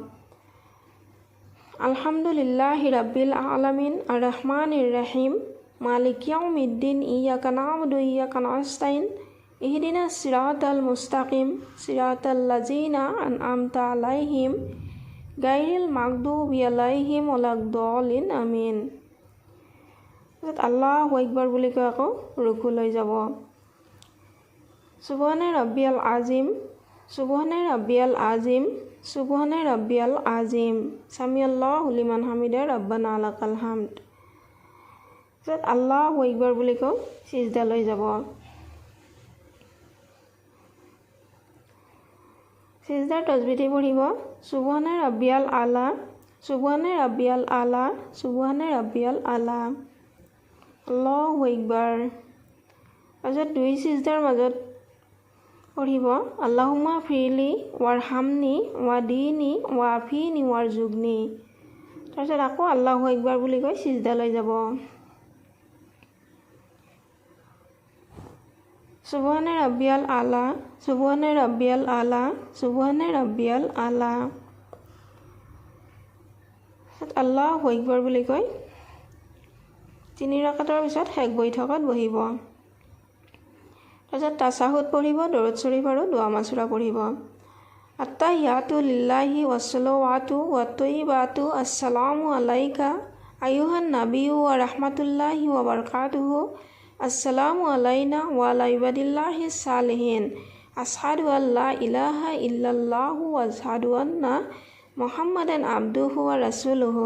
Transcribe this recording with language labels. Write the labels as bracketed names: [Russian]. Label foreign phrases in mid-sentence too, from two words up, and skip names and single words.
[Arabic] الحمد لله رب العالمين الرحمن الرحيم مالك يوم الدين إياك نعبد وإياك نستعين اهدنا الصراط المستقيم صراط الذين أنعمت عليهم غير المغضوب عليهم ولا الضالين آمين. الله أكبر [Assamese] বুলি কৈ আকৌ ৰুকু লৈ যাব। [Arabic] سبحان ربي العظيم سبحان ربي العظيم سبحان ربي العظيم سمع الله لمن حمده ربنا لك الحمد. الله أكبر [Assamese] বুলি কৈ সিজদা লৈ যাব। সিজদাৰ তসবিহ পঢ়িব। [Arabic] سبحان ربي الأعلى سبحان ربي الأعلى سبحان ربي الأعلى الله أكبر. [Assamese] তাৰপিছত দুই সিজদাৰ মাজত পঢ়িব [Arabic] اللهم اغفر لي وارحمني واهدني وعافني وارزقني. [Assamese] তাৰপিছত আকৌ [Arabic] الله أكبر [Assamese] বুলি কৈ সিজদা লৈ যাব। [Arabic] سبحان ربي الأعلى سبحان ربي الأعلى سبحان ربي الأعلى الله أكبر [Assamese] বুলি কৈ তিনি ৰাকাতৰ পিছত শেষ বৈঠকত বহিব। তাৰপিছত তাছাহুদ পঢ়িব, দৰুদ শৰীফ আৰু দুআ মাছুৰা পঢ়িব। [Arabic] التحيات لله والصلوات والطيبات السلام عليك أيها النبي ورحمة الله وبركاته السلام علينا وعلى عباد الله الصالحين أشهد أن لا إله إلا الله وأشهد أن محمدا عبده ورسوله.